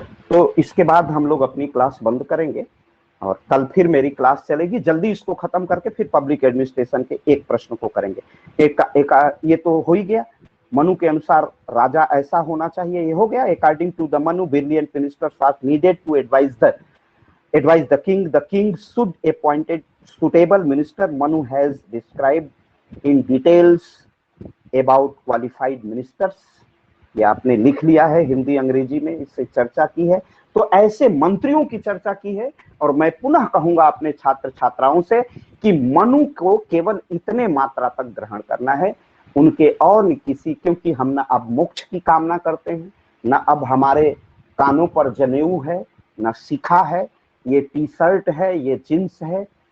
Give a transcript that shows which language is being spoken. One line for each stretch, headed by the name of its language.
Hindi: तो इसके बाद हम लोग अपनी क्लास बंद करेंगे और कल फिर मेरी क्लास चलेगी। जल्दी इसको खत्म करके फिर पब्लिक एडमिनिस्ट्रेशन के एक प्रश्न को करेंगे। एक ये तो हो ही गया। मनु के अनुसार राजा ऐसा होना चाहिए, ये हो गया।
English: According to the Manu, brilliant ministers are needed to advise the king. The king should appointed suitable minister. Manu has described in details about qualified ministers.
Hindi: ये आपने लिख लिया है हिंदी अंग्रेजी में, इससे चर्चा की है। तो ऐसे मंत्रियों की चर्चा की है। और मैं पुनः कहूंगा अपने छात्र छात्राओं से कि मनु को केवल इतने मात्रा तक ग्रहण करना है, उनके और किसी, क्योंकि हम न अब मोक्ष की कामना करते हैं, न अब हमारे कानों पर जनेऊ है, न शिखा है, ये टी शर्ट है, ये जींस है।